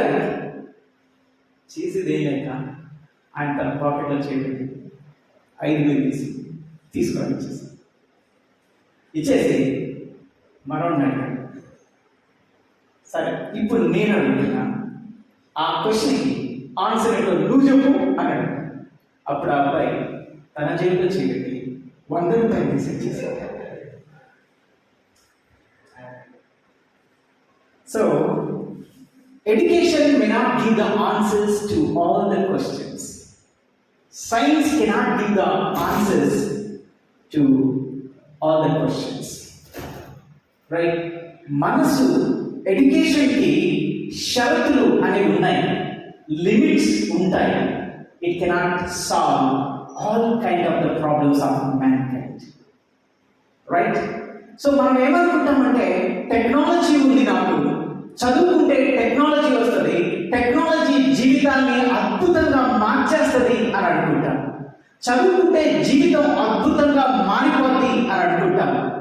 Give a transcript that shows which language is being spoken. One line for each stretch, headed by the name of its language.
Telugu: ఆయన చేసేది ఏం లేక ఆయన తన పాకెట్లో చేయండి 5,000 తీసుకొని ఇచ్చేసి మనోడిని అడిగాడు. సరే ఇప్పుడు నేను అడుగుతున్నా, ఆ క్వశ్చన్కి ఆన్సర్ ఏంటో నువ్వు చెప్పు అన్నాడు. అప్పుడు ఆ అబ్బాయి తన జేబులో చేయబెట్టి 100 రూపాయలు తీసేసాడు.
English: So, education may not give the answers to all the questions. Science cannot give the answers to all the questions. Right?
Telugu: మనసు ఎడ్యుకేషన్కి షరతులు అనేవి ఉన్నాయి, లిమిట్స్ ఉంటాయి.
English: It cannot solve all kind of the problems of mankind. Right?
Telugu: So మనం ఏమనుకుంటామంటే technology ఉంది, నాకు చదువుకుంటే టెక్నాలజీ వస్తుంది, టెక్నాలజీ జీవితాన్ని జీవితాన్ని అద్భుతంగా మార్చేస్తుంది అని అనుకుంటాం. చదువుకుంటే జీవితం అద్భుతంగా మారిపోద్ది అని అనుకుంటాం.